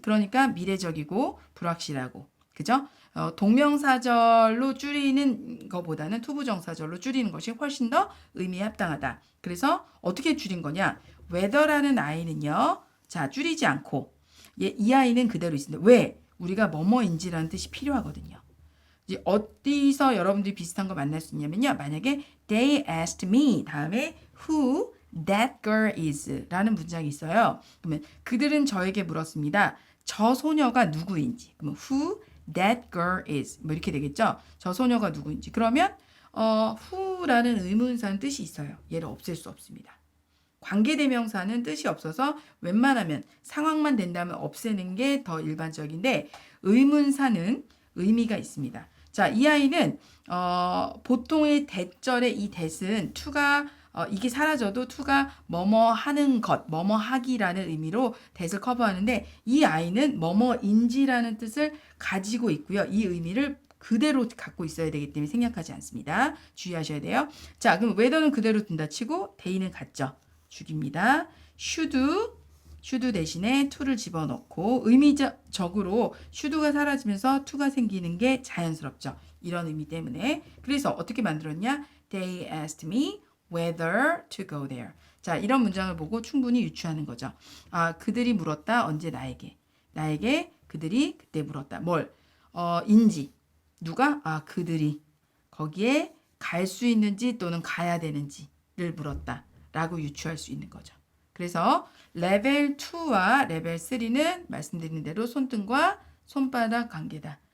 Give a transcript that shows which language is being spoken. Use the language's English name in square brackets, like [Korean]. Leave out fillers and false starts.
[Korean] 그러니까 미래적이고 불확실하고. 그죠? 동명사절로 줄이는 것보다는 투부정사절로 줄이는 것이 훨씬 더 의미에 합당하다. 그래서 어떻게 줄인 거냐? whether라는 아이는요. 자, 줄이지 않고 이 아이는 그대로 있습니다. 왜? 우리가 뭐뭐인지라는 뜻이 필요하거든요. 이제 어디서 여러분들이 비슷한 거 만날 수 있냐면요. 만약에 [English] they asked me [Korean] 다음에 [English] who that girl is [Korean] 라는 문장이 있어요. 그러면 그들은 저에게 물었습니다. 저 소녀가 누구인지. 그러면 [English] who that girl is [Korean] 뭐 이렇게 되겠죠. 저 소녀가 누구인지. 그러면 who라는 의문사는 뜻이 있어요. 얘를 없앨 수 없습니다. 관계대명사는 뜻이 없어서 웬만하면 상황만 된다면 없애는 게 더 일반적인데, 의문사는 의미가 있습니다. 자, 이 아이는 보통의 대절의 이 that은 to가 이게 사라져도 to가 뭐뭐 하는 것, 뭐뭐 하기라는 의미로 that을 커버하는데, 이 아이는 뭐뭐인지라는 뜻을 가지고 있고요. 이 의미를 그대로 갖고 있어야 되기 때문에 생략하지 않습니다. 주의하셔야 돼요. 자, 그럼 whether는 그대로 둔다 치고 they는 같죠. 죽입니다. should 대신에 to를 집어넣고 의미적으로 should가 사라지면서 to가 생기는 게 자연스럽죠. 이런 의미 때문에. 그래서 어떻게 만들었냐? [English] They asked me whether to go there. [Korean] 자, 이런 문장을 보고 충분히 유추하는 거죠. 아, 그들이 물었다. 언제 나에게. 나에게 그들이 그때 물었다. 뭘? 인지. 누가? 아, 그들이 거기에 갈 수 있는지 또는 가야 되는지. 물었다 라고 유추할 수 있는 거죠. 그래서 레벨 2와 레벨 3는 말씀드린 대로 손등과 손바닥 관계다.